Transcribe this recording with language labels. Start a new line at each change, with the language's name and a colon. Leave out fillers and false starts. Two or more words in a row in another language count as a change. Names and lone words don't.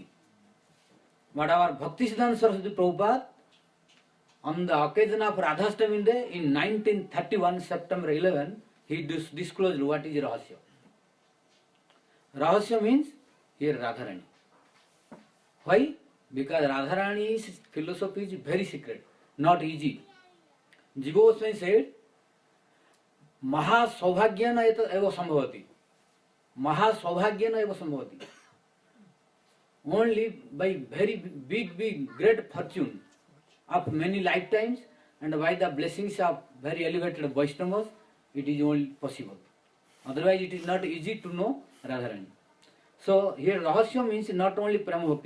English: But our Bhakti Siddhanta Saraswati Prabhupada, on the occasion of Radha-tattva day in 1931, September 11, he disclosed what is Rahasya. Rahasya means here Radharani. Why? Because Radharani's philosophy is very secret, not easy. Jiva Goswami said,
Sanskrit: Maha Saubhagyana eva sambhavati. Maha Saubhagyana eva sambhavati.
English: Only by very big, great fortune of many lifetimes and by the blessings of very elevated Vaishnavas, it is only possible. Otherwise, it is not easy to know Radharani. So here Rahasya means not only
Sanskrit: Prema Bhakti.